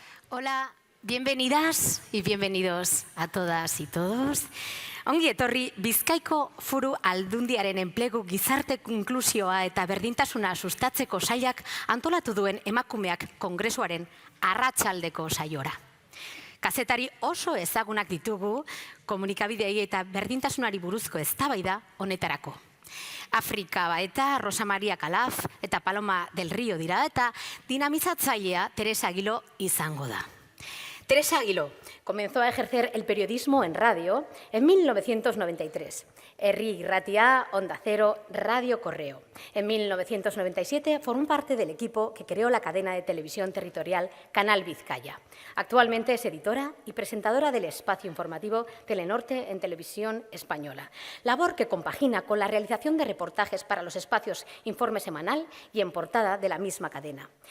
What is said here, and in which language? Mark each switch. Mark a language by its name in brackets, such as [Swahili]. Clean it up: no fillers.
[Spanish] Hola, bienvenidas y bienvenidos a todas y todos. [Basque] Ongi etorri Bizkaiko Foru Aldundiaren enplegu gizarte inklusioa eta berdintasuna sustatzeko sailak antolatu duen emakumeak kongresuaren arratsaldeko saiora. Kazetari oso ezagunak ditugu komunikabidei eta berdintasunari buruzko eztabaida honetarako. Afrika eta Rosa Maria Calaf eta Paloma del Río dira eta dinamizatzailea Teresa Aguiló izango da. [Spanish] Teresa Aguiló comenzó a ejercer el periodismo en radio en 1993. Herri Irratia, Onda Cero, Radio Correo. En 1997 formó parte del equipo que creó la cadena de televisión territorial Canal Vizcaya. Actualmente es editora y presentadora del espacio informativo Telenorte en Televisión Española, labor que compagina con la realización de reportajes para los espacios Informe Semanal y En Portada de la misma cadena.